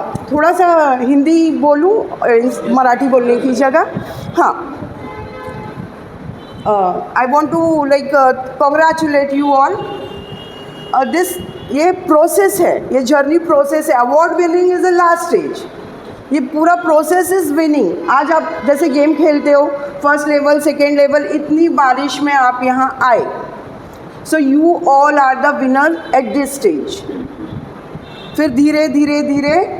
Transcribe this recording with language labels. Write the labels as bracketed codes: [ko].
[hi] थोड़ा सा हिंदी बोलूँ मराठी बोलने की जगह. हाँ. [en] I want to congratulate you all. [hi] ये प्रोसेस है, ये जर्नी प्रोसेस है. [en] Award winning is the last stage. [hi] ये पूरा प्रोसेस [en] Is winning. [hi] आज आप जैसे गेम खेलते हो, फर्स्ट लेवल, सेकेंड लेवल, इतनी बारिश में आप यहाँ आए. [en] So you all are the winner at this stage. [hi] फिर धीरे धीरे धीरे.